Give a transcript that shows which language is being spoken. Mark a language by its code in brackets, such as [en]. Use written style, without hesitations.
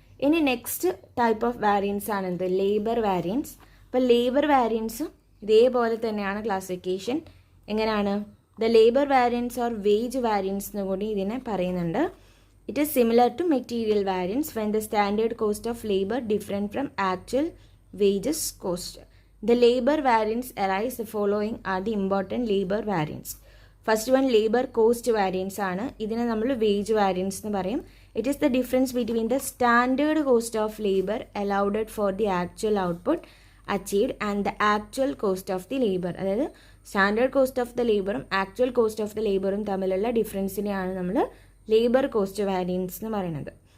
[ml] ഇനി next type of variance ആണ് എന്ത്, ലേബർ വാരിയൻസ്. അപ്പോൾ ലേബർ വാരിയൻസും ഇതേപോലെ തന്നെയാണ് ക്ലാസിഫിക്കേഷൻ. എങ്ങനെയാണ്, [en] the labour variance or wage variance [ml] എന്ന് കൂടി ഇതിനെ പറയുന്നുണ്ട്. [en] It is similar to material variance when the standard cost of labour different from actual wages cost. The labor variance arise the following are the important labor variance. [ml] First one labour cost variance ആണ്. ഇതിനെ നമ്മൾ wage variance എന്ന് പറയും. [en] It is the difference between the standard cost of labour allowed for the actual output achieved and the actual cost of the labour. [ml] അതായത് standard cost of the ലേബറും actual cost of the ലേബറും തമ്മിലുള്ള ഡിഫറൻസിനെയാണ് നമ്മൾ labour cost variance എന്ന് പറയുന്നത്.